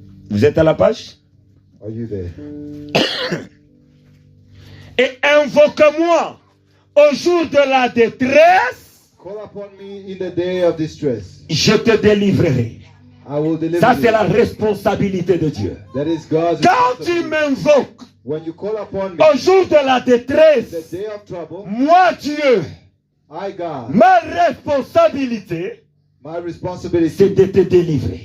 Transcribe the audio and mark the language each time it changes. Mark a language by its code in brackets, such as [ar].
[fr] Vous êtes à la page? [en] Are you there? [fr] Et invoque-moi au jour de la détresse, [en] Call upon me in the day of distress. [fr] je te délivrerai. [en] I will deliver [fr] Ça, c'est [en] you. [fr] la responsabilité de Dieu. [en] That is God's [fr] Quand tu [en] responsibility. [fr] m'invoques [en] When you call upon me, [fr] au jour de la [en] the [fr] détresse, [en] day of trouble, [fr] moi, Dieu, [en] I, God, [fr] ma responsabilité, [en] my [fr] c'est [en] responsibility [fr] de te délivrer.